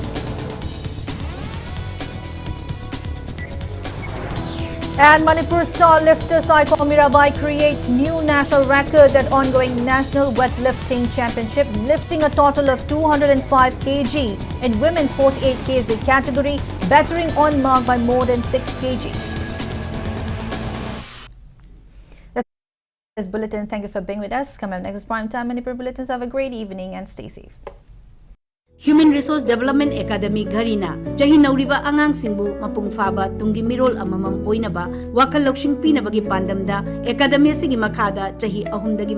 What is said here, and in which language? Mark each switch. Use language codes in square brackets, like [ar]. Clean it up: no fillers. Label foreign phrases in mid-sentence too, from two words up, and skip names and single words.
[en] And Manipur star lifter Saiko Mirabai creates new national records at ongoing National Weightlifting Championship, lifting a total of 205 kg in women's 48 kg category, battering on mark by more than 6 kg. That's this bulletin. Thank you for being with us. Come up next Primetime Manipur Bulletins. Have a great evening and stay safe. [mni] Human Resource Development Academy Garina Jahi Nauriba Angang Singbu Mapung Faba Tungi Mirol Amamang Oinaba Wakal Lokshin Pinabagi Pandamda Academy Sigi Makada Jahi Ahundagi